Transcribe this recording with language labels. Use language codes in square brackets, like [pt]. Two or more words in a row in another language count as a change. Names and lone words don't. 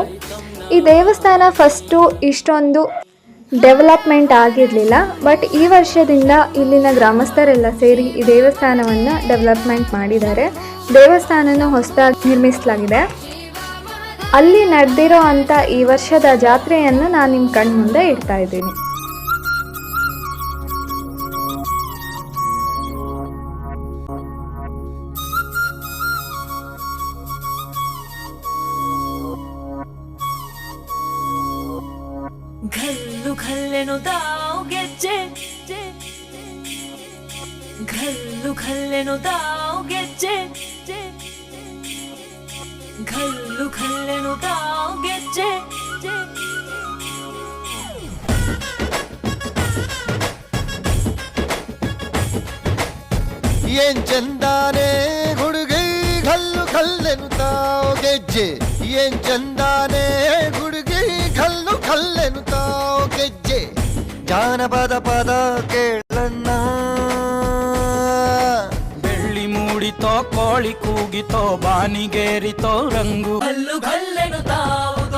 [kn] ಈ ದೇವಸ್ಥಾನ ಫಸ್ಟು ಇಷ್ಟೊಂದು ಡೆವಲಪ್ಮೆಂಟ್ ಆಗಿರಲಿಲ್ಲ, ಬಟ್ ಈ ವರ್ಷದಿಂದ ಇಲ್ಲಿನ ಗ್ರಾಮಸ್ಥರೆಲ್ಲ ಸೇರಿ ಈ ದೇವಸ್ಥಾನವನ್ನು ಡೆವಲಪ್ಮೆಂಟ್ ಮಾಡಿದ್ದಾರೆ. ದೇವಸ್ಥಾನನ ಹೊಸದಾಗಿ ನಿರ್ಮಿಸಲಾಗಿದೆ. ಅಲ್ಲಿ ನಡೆದಿರೋ ಅಂಥ ಈ ವರ್ಷದ ಜಾತ್ರೆಯನ್ನು ನಾನು ನಿಮ್ಮ ಕಣ್ಮುಂದೆ ಇಡ್ತಾ ಇದ್ದೀನಿ. ಘಲ್ಲು ಘಲ್ಲೆನು ತಾವ್ ಗೆಜ್ಜೆ, ಘಲ್ಲು ಘಲ್ಲೆನು ತಾವ್ ಗೆಜ್ಜೆ, ಘಲ್ಲು ಘಲ್ಲೆನು ತಾವ್ ಗೆಜ್ಜೆ. ಏನ್ ಚಂದಾನೆ ಹುಡುಗಿ ಘಲ್ಲು ಘಲ್ಲೆನು ತಾವ್ ಗೆಜ್ಜೆ, ಏನ್ ಚಂದಾನೆ ಹುಡುಗಿ ಘಲ್ಲು ಘಲ್ಲೆನು ತಾವ್ ಗೆಜ್ಜೆ. ಜಾನಪದ ಪದ ಕೇಳಣ್ಣ, ಬೆಳ್ಳಿ ಮೂಡಿತೋ ಕೋಳಿ ಕೂಗಿತೋ ಬಾನಿಗೇರಿತೋ ರಂಗು. ಘಲ್ಲು ಘಲ್ಲೆನು ತಾವ್